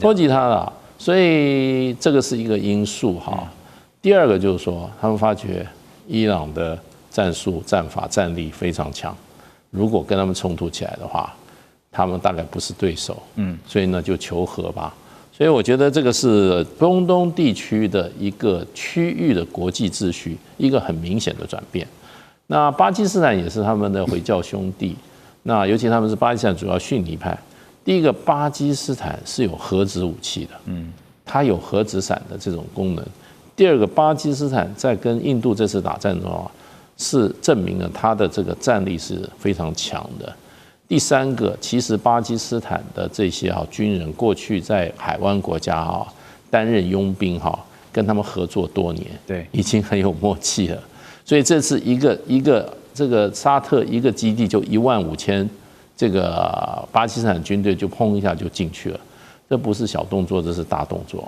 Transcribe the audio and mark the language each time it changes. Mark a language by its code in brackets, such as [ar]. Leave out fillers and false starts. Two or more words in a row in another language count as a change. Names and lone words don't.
[zh] 波及他了，所以這個是一個因素第二個就是說，他們發覺伊朗的戰術、戰法、戰力非常強，如果跟他們衝突起來的話，他們大概不是對手，所以呢就求和吧。所以我覺得這個是中東地區的一個區域的國際秩序一個很明顯的轉變。那巴基斯坦也是他們的回教兄弟，那尤其他們是巴基斯坦主要遜尼派。第一個，巴基斯坦是有核子武器的，它有核子傘的這種功能。第二個，巴基斯坦在跟印度這次打戰中是證明了它的這個戰力是非常強的。第三個，其實巴基斯坦的這些軍人過去在海灣國家擔任傭兵跟他們合作多年，對，已經很有默契了。所以這次一個這個沙特一個基地就15000這個巴基斯坦軍隊就砰一下就進去了，這不是小動作，這是大動作。